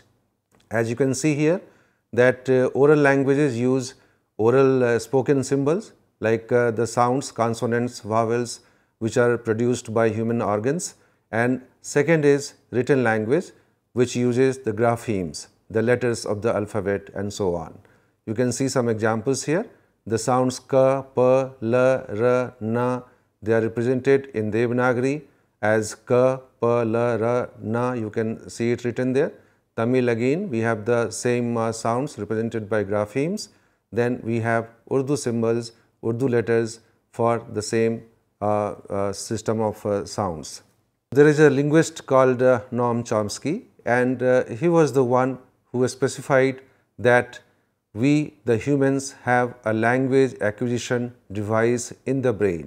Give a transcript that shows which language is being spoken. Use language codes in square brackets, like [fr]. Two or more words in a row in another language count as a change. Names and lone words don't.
[en] As you can see here that oral languages use oral spoken symbols like the sounds, consonants, vowels which are produced by human organs, and second is written language which uses the graphemes, the letters of the alphabet and so on. You can see some examples here. The sounds ka, pa, la, ra, na, they are represented in Devanagari as ka, pa, la, ra, na. You can see it written there. Tamil again, we have the same sounds represented by graphemes. Then we have Urdu symbols, Urdu letters for the same system of sounds. There is a linguist called Noam Chomsky, and he was the one who specified that we, the humans, have a language acquisition device in the brain.